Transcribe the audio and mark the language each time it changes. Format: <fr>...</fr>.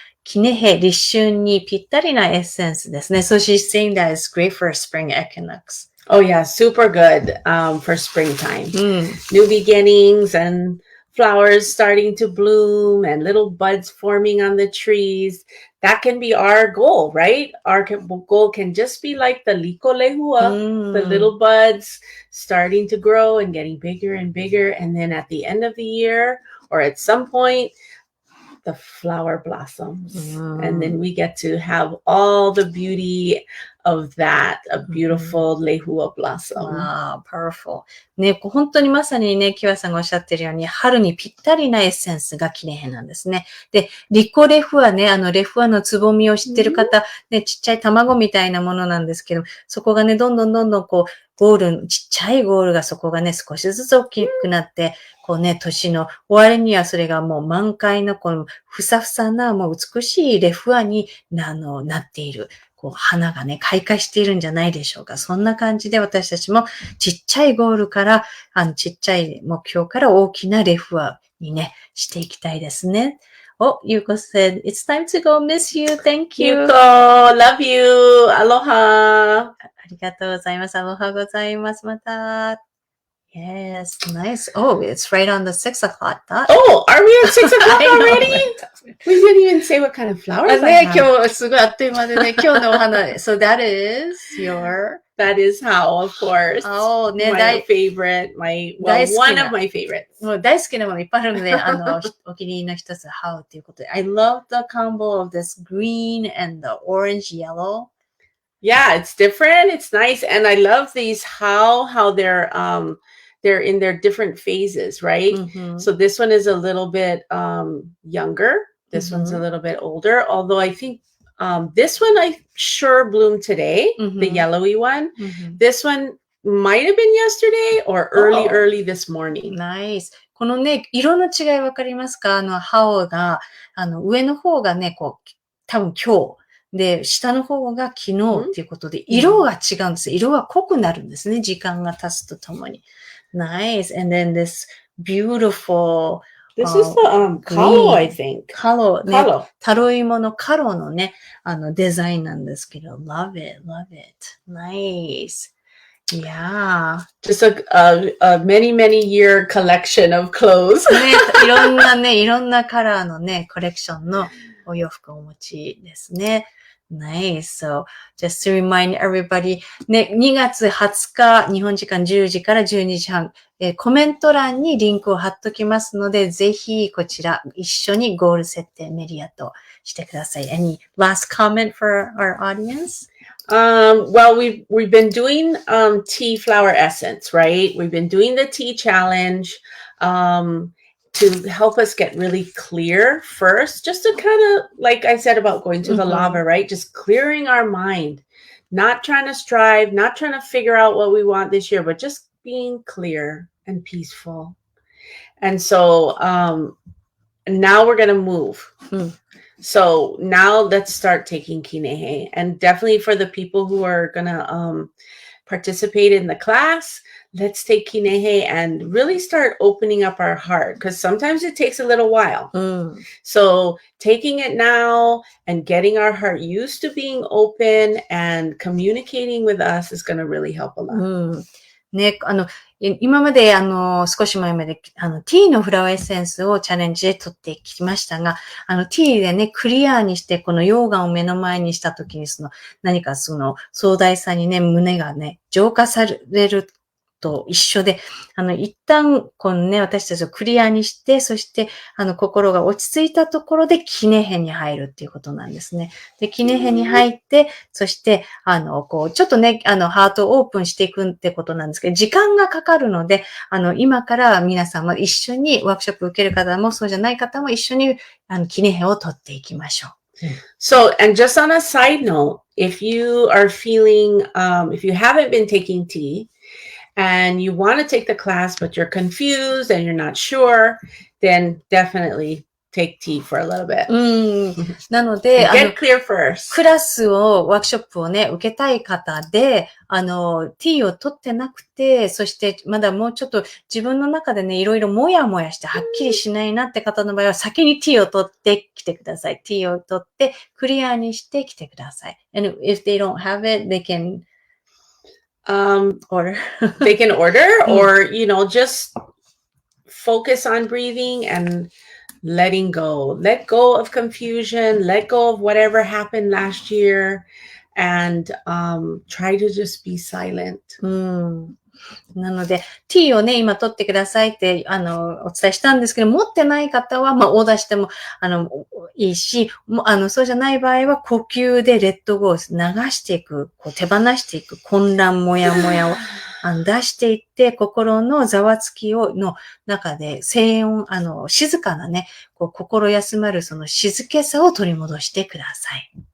<ja>キネヘ、立春にぴったりなエッセンスですね。</ja> <en>So she's saying that it's great for spring equinox. Oh yeah, super good for springtime. New beginnings and flowers starting to bloom and little buds forming on the trees. That can be our goal, right? Our goal can just be like the liko lehua, the little buds starting to grow and getting bigger and bigger. And then at the end of the year or at some point, the flower blossoms. And then we get to have all the beauty of that, a beautiful lehua blossom. Wow, powerful.</en> <ja>ね、本当にまさにね、キワさんがおっしゃってるように、春にぴったりなエッセンスがキネヘなんですね。で、リコレフはね、レフアのつぼみを知ってる方、ね、ちっちゃい卵みたいなものなんですけど、そこがね、どんどんこう、ちっちゃいゴールがそこがね、少しずつ大きくなって、こうね、年の終わりにはそれがもう満開のこのふさふさなもう美しいレフアになっている。こう花がね、開花しているんじゃないでしょうか。そんな感じで私たちもちっちゃいゴールから、ちっちゃい目標から大きなレフアにね、していきたいですね。</ja> <en>Oh, Yuko said, it's time to go. Miss you. Thank you. Yuko, love you. Aloha.</en> <ja>ありがとうございます。アロハございます。また。</ja> <en>Yes, nice. Oh, it's right on the 6 o'clock dot. Oh, are we at 6 o'clock already? We didn't even say what kind of flowers I ね、 have.</en> <ja>今日すごいあっという間でね、今日のお花。</ja> <en>So that is your... That is how, of course. Oh, ね、 my favorite, one of my favorites.</en> <ja>もう大好きなものいっぱいあるので、お気に入りの一つ、How ということで。</ja> <en>I love the combo of this green and the orange yellow. Yeah, it's different. It's nice. And I love these, how they're in their different phases, right? Mm-hmm. So this one is a little bit younger. This one's a little bit older. Although I think this one I sure bloomed today, the yellowy one. This one might have been yesterday or early this morning. Nice.</en> <ja>このね、色の違いわかりますか？ハオが、上の方がね、こう、多分今日。で、下の方が昨日っていうことで、色が違うんですよ。色が濃くなるんですね。時間が経つとともに。</ja> <en>Nice. And then this beautiful... This is the kalo, I think.</en> <ja>カロね。タロイモのカロのね、デザインなんですけど。</ja> <en>Love it, love it. Nice. Yeah. Just a many year collection of clothes.</en> <ja>ね、いろんなカラーのね、コレクションのお洋服をお持ちですね。</ja> <en>Nice. So, just to remind everybody,</en> <ja>ね、2月20日、日本時間10時から12時半、コメント欄にリンクを貼っときますので、ぜひこちら一緒にゴール設定メリアとしてください。</ja> <en>Any last comment for our audience? Well, we've been doing tea flower essence, right? We've been doing the tea challenge. To help us get really clear first, just to kind of, like I said about going to the lava, right? Just clearing our mind, not trying to strive, not trying to figure out what we want this year, but just being clear and peaceful. And so now we're going to move. So now let's start taking kinehe. And definitely for the people who are going to participate in the class, let's take kinehe and really start opening up our heart, because sometimes it takes a little while. So taking it now and getting our heart used to being open and communicating with us is going to really help a lot.</en> <ja>ね、今まで少し前までティーのフラワーエッセンスをチャレンジで取ってきましたが、ティーでね、クリアにしてこの溶岩を目の前にしたときに何か壮大さにね、胸がね、浄化されると一緒で、一旦、このね、私たちをクリアにして、そして、心が落ち着いたところで、キネヘに入るっていうことなんですね。で、キネヘに入って、そして、こう、ちょっとね、ハートをオープンしていくってことなんですけど、時間がかかるので、今から皆さんも一緒に、ワークショップ受ける方も、そうじゃない方も一緒に、キネヘを取っていきましょう。</ja> <en>So, and just on a side note, if you are feeling, if you haven't been taking tea, and you want to take the class, but you're confused and you're not sure, then definitely take tea for a little bit.</en> <ja>なので、</ja> <en>get clear first.</en> <ja>クラスを、ワークショップをね、受けたい方で、ティーを取ってなくて、そしてまだもうちょっと自分の中でね、いろいろもやもやしてはっきりしないなって方の場合は、先にティーを取ってきてください。ティーを取って、クリアにしてきてください。</ja> <en>And if they don't have it, they can order. They can order or, just focus on breathing and letting go. Let go of confusion. Let go of whatever happened last year and try to just be silent.</en> <ja>なので、T をね、今取ってくださいって、お伝えしたんですけど、持ってない方は、オーダーしても、いいし、そうじゃない場合は、呼吸でレッドゴー流していく、手放していく、混乱、もやもやを出していって、心のざわつきの中で、静音、静かなね、心休まるその静けさを取り戻してください。</ja>